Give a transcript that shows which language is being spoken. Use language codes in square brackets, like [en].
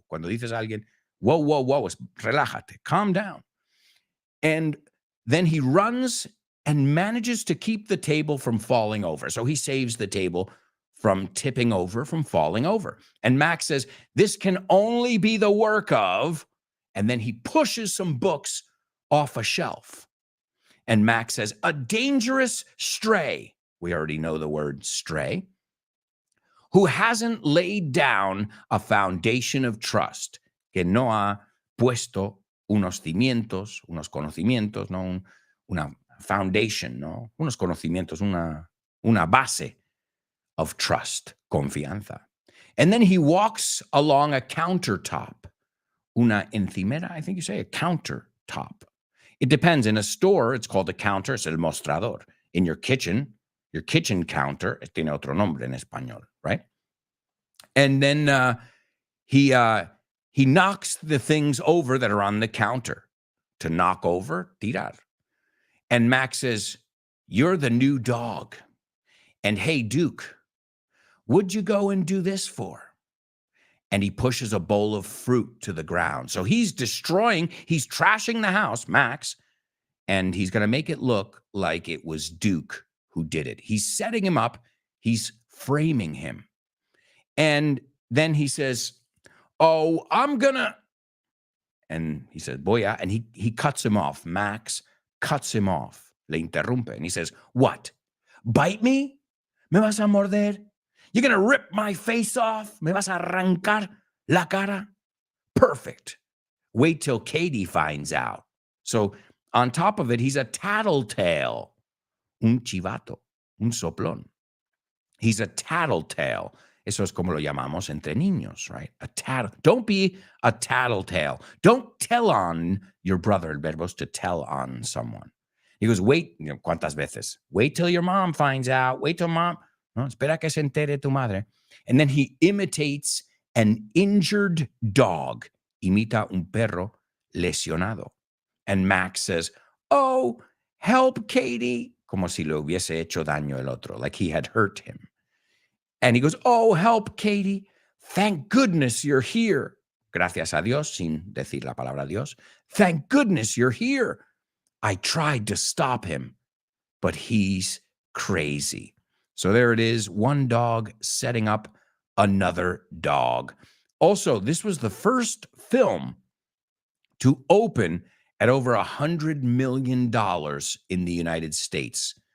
[es] Cuando dices a alguien, whoa, es relájate, [en] calm down. And then he runs and manages to keep the table from falling over. So he saves the table from tipping over, from falling over. And Max says, this can only be the work of, and then he pushes some books off a shelf. And Max says, a dangerous stray, we already know the word stray, who hasn't laid down a foundation of trust, [es] que no ha puesto unos cimientos, unos conocimientos, no, una foundation, no, unos conocimientos, una base [en] of trust, confianza. And then he walks along a countertop, [es] una encimera, [en] I think you say, a countertop. It depends. In a store, it's called a counter, [es] es el mostrador. [en] In your kitchen counter, [es] tiene otro nombre en español, [en] right? And then he knocks the things over that are on the counter. To knock over, tirar. And Max says, you're the new dog. And hey, Duke, what'd you go and do this for? And he pushes a bowl of fruit to the ground. So he's trashing the house, Max, and he's going to make it look like it was Duke who did it. He's setting him up. He's framing him. And then he says, oh, I'm going to, and he says, [es] voy a, [en] and he cuts him off. Max cuts him off. [es] Le interrumpe. [en] And he says, what? Bite me? [es] ¿Me vas a morder? [en] You're going to rip my face off? [es] ¿Me vas a arrancar la cara? [en] Perfect. Wait till Katie finds out. So on top of it, he's a tattletale. [es] Un chivato. Un soplón. [en] He's a tattletale. [es] Eso es como lo llamamos entre niños, right? [en] Don't be a tattletale. Don't tell on your brother. [es] El verbo es [en] to tell on someone. He goes, wait, [es] ¿cuántas veces? [en] Wait till your mom finds out. Wait till mom. No, [es] espera que se entere tu madre. [en] And then he imitates an injured dog. [es] Imita un perro lesionado. [en] And Max says, oh, help, Katie. [es] Como si le hubiese hecho daño el otro, [en] like he had hurt him. And he goes, oh, help, Katie. Thank goodness you're here. [es] Gracias a Dios, sin decir la palabra Dios. [en] Thank goodness you're here. I tried to stop him, but he's crazy. So there it is, one dog setting up another dog. Also, this was the first film to open at over $100 million in the United States.